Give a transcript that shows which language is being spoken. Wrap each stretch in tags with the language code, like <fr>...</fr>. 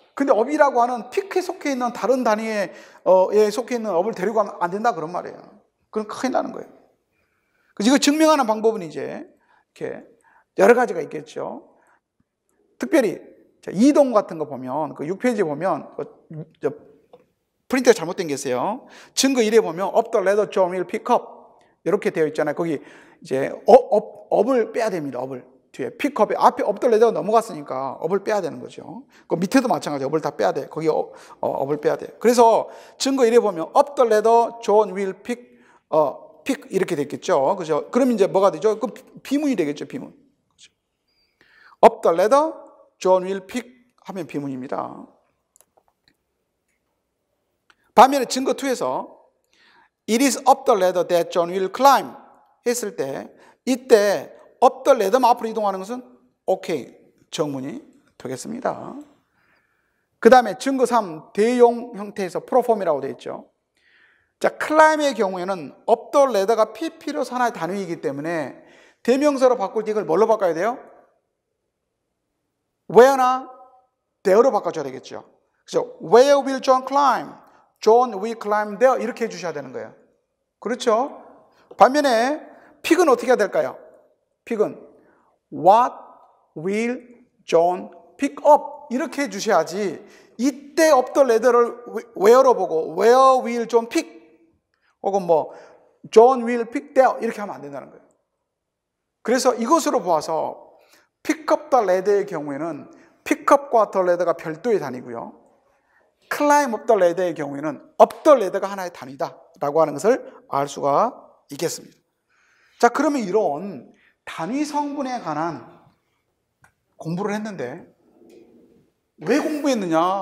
<ko>근데 업이라고 하는 픽에 속해 있는 다른 단위에 속해 있는 업을 데리고 가면 안 된다 그런 말이에요. 그건 큰일 나는 거예요. 그래서 이거 증명하는 방법은 이제 이렇게 여러 가지가 있겠죠. 특별히 이동 같은 거 보면 그 6페이지 보면 프린트가 잘못된 게 있어요. 증거 1에 보면</ko> <en>up the ladder John will pick up</en> <ko>이렇게 되어 있잖아요. 거기 이제 업을 빼야 됩니다. 업을 뒤에 픽업에 앞에 up the ladder가 넘어갔으니까 업을 빼야 되는 거죠. 그 밑에도 마찬가지 업을 다 빼야 돼. 거기 업을 빼야 돼. 그래서 증거 1에 보면</ko> <en>up the ladder John will pick</en> <ko>이렇게 됐겠죠. 그죠? 그럼 이제 뭐가 되죠? 그 비문이 되겠죠, 비문. 그죠?</ko> <en>Up the ladder, John will pick</en> <ko>하면 비문입니다. 반면에 증거 2에서</ko> <en>It is up the ladder that John will climb</en> <ko>했을 때 이때 up the ladder만 앞으로 이동하는 것은 오케이, 정문이 되겠습니다. 그 다음에 증거 3, 대용 형태에서 프로폼이라고 되어 있죠. 자, 클라임의 경우에는 up the ladder가 PP로서 하나의 단위이기 때문에 대명사로 바꿀 때 이걸 뭘로 바꿔야 돼요? where나 there로 바꿔줘야 되겠죠. 그래서</ko> <en>where will John climb? John will climb there</en> <ko>이렇게 해주셔야 되는 거예요. 그렇죠? 반면에 픽은 어떻게 해야 될까요? 픽은</ko> <en>what will John pick up</en> <ko>이렇게 해주셔야지 이때 up the ladder를 where로 보고</ko> <en>where will John pick</en> <ko>혹은 뭐</ko> <en>John will pick there</en> <ko>이렇게 하면 안 된다는 거예요. 그래서 이것으로 보아서 pick up the ladder의 경우에는 pick up과 the ladder가 별도의 단위고요. climb up the ladder의 경우에는 up the ladder가 하나의 단위다라고 하는 것을 알 수가 있겠습니다. 자, 그러면 이런 단위 성분에 관한 공부를 했는데 왜 공부했느냐?</ko>